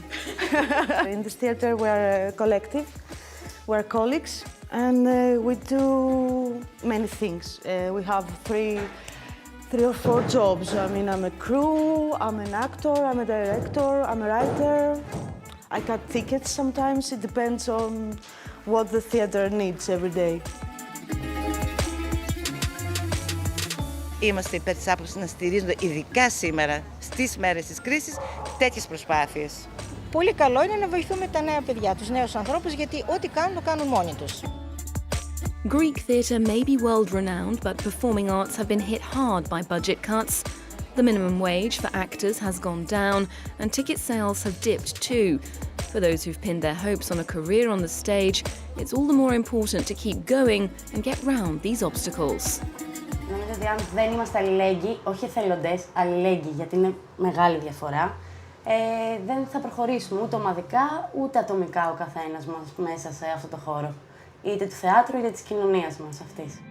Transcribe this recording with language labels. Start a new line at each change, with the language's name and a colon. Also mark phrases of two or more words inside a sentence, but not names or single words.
English: In this theater, we're a collective, we're colleagues, and we do many things. We have three or four jobs. I mean, I'm a crew, I'm an actor, I'm a director, I'm a writer. I cut tickets sometimes. It depends on what the theater needs every day.
Greek: Είμαστε υπέρ της άποψης να στηρίζονται, ειδικά σήμερα, στις μέρες της κρίσης, τέτοιες προσπάθειες. Πολύ καλό είναι να βοηθούμε τα νέα παιδιά, τους νέους ανθρώπους, γιατί ό,τι κάνουν, το κάνουν μόνοι τους.
English: Greek theatre may be world-renowned, but performing arts have been hit hard by budget cuts. The minimum wage for actors has gone down, and ticket sales have dipped too. For those who've pinned their hopes on a career on the stage, it's all the more important to keep going and get round these obstacles.
Greek: Νομίζω ότι αν δεν είμαστε αλληλέγγυοι, όχι εθελοντές, αλληλέγγυοι, γιατί είναι μεγάλη διαφορά, δεν θα προχωρήσουμε ούτε ομαδικά, ούτε ατομικά ο καθένας μας μέσα σε αυτό το χώρο. Είτε του θεάτρου, είτε της κοινωνίας μας αυτής.